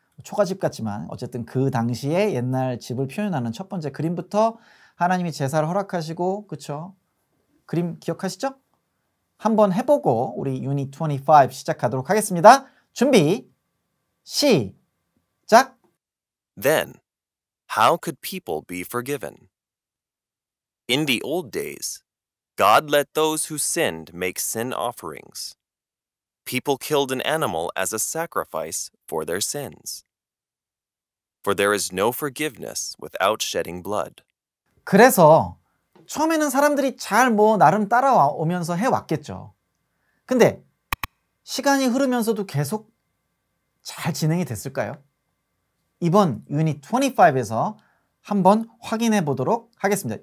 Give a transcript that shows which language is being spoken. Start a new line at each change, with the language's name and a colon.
Korean: 초가집 같지만 어쨌든 그 당시에 옛날 집을 표현하는 첫 번째 그림부터 하나님이 제사를 허락하시고 그쵸? 그림 기억하시죠? 한번 해보고 우리 유닛 25 시작하도록 하겠습니다. 준비 시작.
English: Then, how could people be forgiven? In the old days, God let those who sinned make sin offerings. People killed an animal as a sacrifice for their sins. For there is no forgiveness without shedding blood.
Korean: 그래서 처음에는 사람들이 잘 나름 따라오면서 해왔겠죠. 근데 시간이 흐르면서도 계속 잘 진행이 됐을까요? 이번 유닛 25에서 한번 확인해 보도록 하겠습니다.